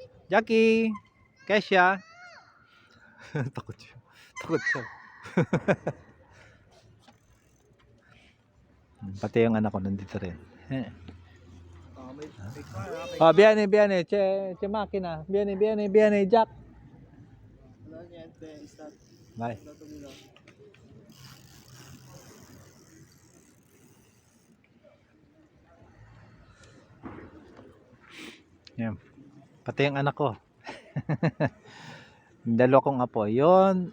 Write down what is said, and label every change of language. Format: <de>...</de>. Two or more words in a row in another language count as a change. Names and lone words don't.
<tl>Jackie! Kesha! Takot siya. Takot siya. Pati yung anak ko nandito rin.</tl> <it>Oh, viene, viene. Che máquina. Viene, viene, viene. Jack.</it> <en>Bye.</en> <tl>Yan. Pati yung anak ko. Dalawa kong apo. Yun.</tl>